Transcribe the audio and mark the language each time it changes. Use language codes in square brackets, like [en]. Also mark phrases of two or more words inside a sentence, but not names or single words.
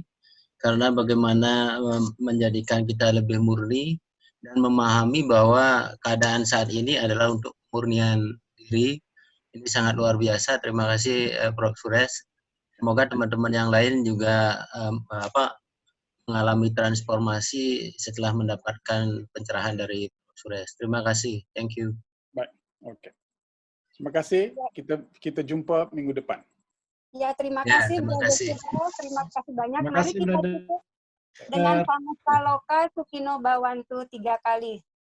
[id] Karena bagaimana menjadikan kita lebih murni dan memahami bahwa keadaan saat ini adalah untuk murnian diri. Ini sangat luar biasa. Terima kasih Prof. Suresh. Semoga teman-teman yang lain juga mengalami transformasi setelah mendapatkan pencerahan dari Prof. Suresh. Terima kasih. [en] Thank you. [id] Baik. Oke. Terima kasih. Kita jumpa minggu depan. Ya, terima kasih. Terima kasih. Terima kasih banyak. Terima Mari kasih, kita tutup dengan [sa] Samasta Loka Sukino Bawantu [id] 3 kali.